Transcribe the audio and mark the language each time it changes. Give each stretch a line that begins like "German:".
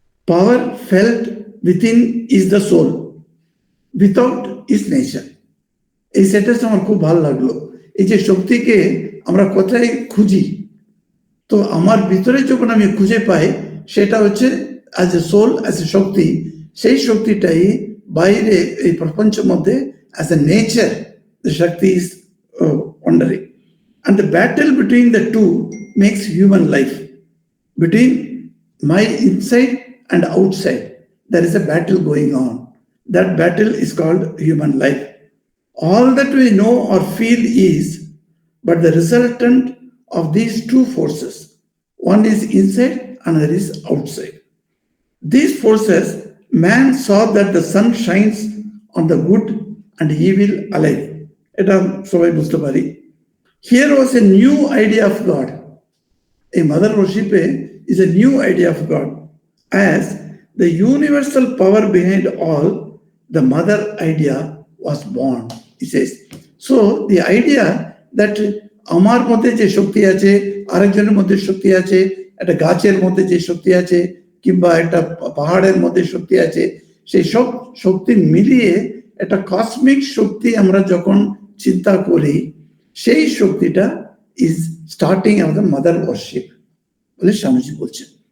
English: Power felt within is the soul, without is nature.
Bangla: এই সেন্টেন্সটা আমার খুব ভালো লাগলো। এই যে শক্তিকে আমরা কোথায় খুঁজি, তো আমার ভিতরে যখন আমি খুঁজে পাই, সেটা হচ্ছে as a soul, as a শক্তি। সেই শক্তিটাই বাইরে এই প্রপঞ্চের মধ্যে
English: As a nature, the shakti is wandering. And the battle between the two makes human life. Between my inside and outside, there is a battle going on. That battle is called human life. All that we know or feel is but the resultant of these two forces. One is inside, another is outside. These forces, man saw that the sun shines on the good and evil alike.
Bangla: Eta sobai bujhte pari.
English: Here was a new idea of God. A mother worship is a new idea of God. As the universal power behind all, the mother idea was born, he says. So the idea that
Bangla: আমার মধ্যে যে শক্তি আছে, আরেকজনের মধ্যে শক্তি আছে, একটা গাছের মধ্যে যে শক্তি আছে, কিংবা একটা পাহাড়ের মধ্যে শক্তি আছে, সেই সব শক্তি মিলিয়ে একটা কসমিক শক্তি আমরা যখন চিন্তা করি, সেই শক্তিটা
English: is starting of the mother worship
Bangla: বলে স্বামীজি বলছেন।